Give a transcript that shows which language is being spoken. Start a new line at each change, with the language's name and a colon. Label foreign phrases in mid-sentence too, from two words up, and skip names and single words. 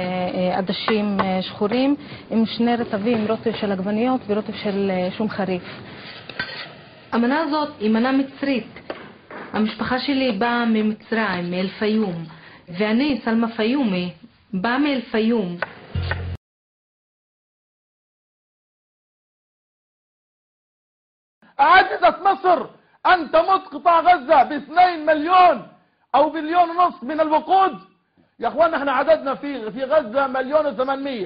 Hebrew: ועדשים שחורים עם שני רטבים, רוטב של עגבניות ורוטב של שום חריף. המנה הזאת היא מנה מצרית. המשפחה שלי באה ממצרים, מאל-פיום, ואני, סלמה פיומי, באה מאל-פיום.
Arabic: عجزت مصر أن تمد قطاع غزة ب2 مليون أو 1.5 مليون من الوقود. يا أخوانا احنا عددنا في غزة 1,800,000.